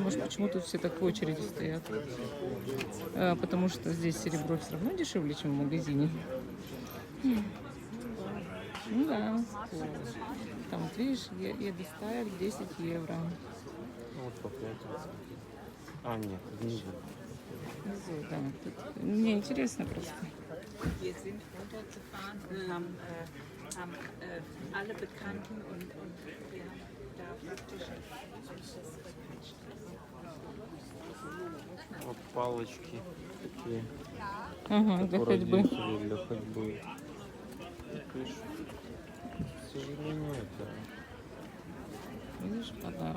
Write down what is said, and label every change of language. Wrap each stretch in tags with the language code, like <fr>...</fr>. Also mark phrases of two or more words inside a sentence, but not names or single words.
<ru>Может, почему тут все так в очереди стоят? Потому что здесь серебро все равно дешевле, чем в магазине. Ну да. Там, вот видишь, Едестайль 10 евро. Вот по 5. А, нет, внизу. Внизу, да. Тут... Мне интересно просто.</ru> <de>Wir sind runtergefahren und haben alle Bekannten und wir haben da praktisch</de> <ru>Вот палочки такие. Ага, для ходьбы. Родители для ходьбы. Пишут. К сожалению, это... Видишь, подарок.</ru>